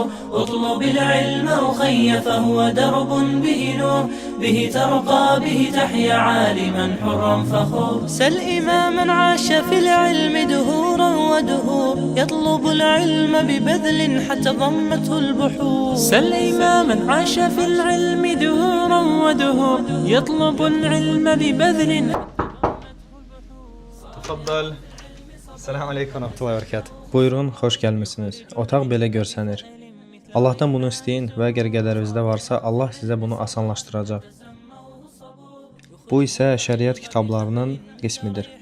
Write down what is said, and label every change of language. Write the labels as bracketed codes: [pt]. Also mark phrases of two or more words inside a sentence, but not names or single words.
[ar] اطلب العلم أخي فهو درب به نور، به ترقى به تحيا عالما حرا فخور. سل إماما عاش في العلم دهورا ودهور، يطلب العلم ببذل حتى ضمته البحور. سل إماما عاش في العلم دهورا ودهور، يطلب العلم ببذل. Təfəddəl. السلام عليكم ورحمة الله وبركة. [az] Buyurun, xoş gəlmisiniz. Otaq belə görsənir. Allahdan bunu istəyin və əgər qədərinizdə varsa, Allah sizə bunu asanlaşdıracaq. Bu isə şəriət kitablarının qismidir.